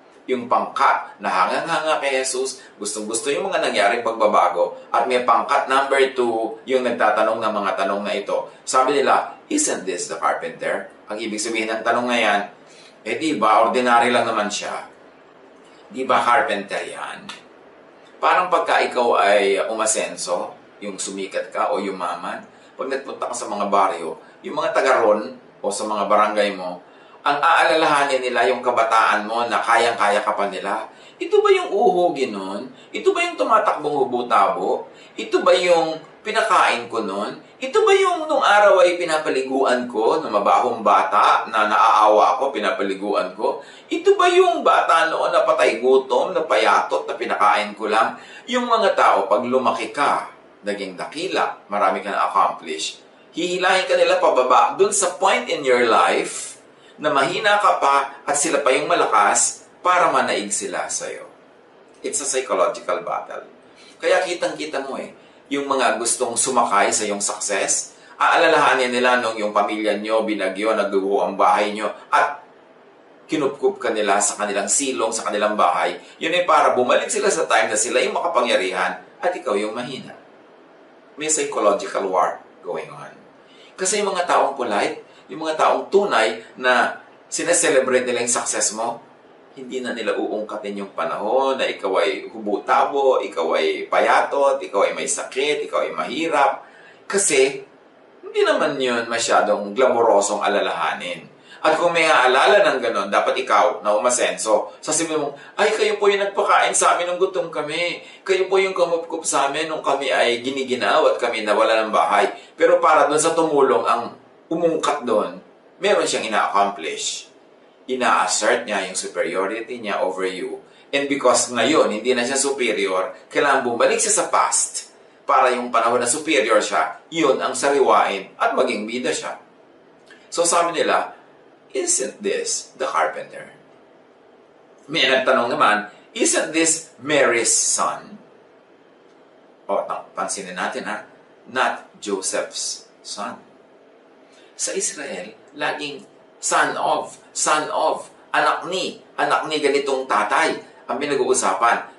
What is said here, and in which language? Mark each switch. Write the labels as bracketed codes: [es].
[tl] Yung pangkat na hangang-hanga kay Jesus, gustong-gusto yung mga nangyaring pagbabago, at may pangkat number 2, yung nagtatanong ng mga tanong na ito. Sabi nila, [en] isn't this the carpenter? [tl] Ang ibig sabihin ng tanong na yan, di ba, ordinary lang naman siya. Di ba carpenter yan? Parang pagka ikaw ay umasenso, yung sumikat ka o yumaman, pag nagpunta ka sa mga baryo, yung mga taga-ron o sa mga barangay mo, ang aalalahanin nila yung kabataan mo na kayang-kaya ka pa nila. Ito ba yung uhugin nun? Ito ba yung tumatakbong hubo-tabo? Ito ba yung pinakain ko nun? Ito ba yung nung araw ay pinapaliguan ko, na mabahong bata, na naaawa ako, pinapaliguan ko? Ito ba yung bata noon na patay gutom, na payatot, na pinakain ko lang? Yung mga tao, pag lumaki ka, naging dakila, marami ka na-accomplish, hihilahin ka nila pababa dun sa [en] point in your life [tl] na mahina ka pa at sila pa yung malakas para manaig sila sa'yo. [en] It's a psychological battle. [tl] Kaya kitang-kita mo yung mga gustong sumakay sa iyong success, aalalahanin nila nung yung pamilya nyo, binagyo, nagdugo ang bahay nyo, at kinupkup ka nila sa kanilang silong, sa kanilang bahay. Yun ay para bumalik sila sa time na sila yung makapangyarihan at ikaw yung mahina. May [en] psychological war going on. [tl] Kasi yung mga taong polite, yung mga taong tunay na sineselebrate nila yung success mo, hindi na nila uungkatin yung panahon na ikaw ay hubutabo, ikaw ay payatot, ikaw ay may sakit, ikaw ay mahirap. Kasi, hindi naman yun masyadong glamorosong alalahanin. At kung may aalala ng ganon, dapat ikaw na umasenso. Sasabihin mo, ay kayo po yung nagpakain sa amin nung gutom kami. Kayo po yung kumupkup sa amin nung kami ay giniginaw at kami nawala ng bahay. Pero para doon sa tumulong ang umungkat doon, meron siyang ina-accomplish. Ina-assert niya yung superiority niya [en] over you. And because [tl] ngayon, hindi na siya superior, kailangan bumalik siya sa past para yung panahon na superior siya, yun ang sariwain at maging bida siya. [en] So [tl] sabi nila, [en] isn't this the carpenter? [tl] May nagtanong naman, [en] isn't this Mary's son? [tl] O, pansinin natin [en] not Joseph's son. [tl] Sa Israel, laging son of, anak ni ganitong tatay ang pinag-uusapan.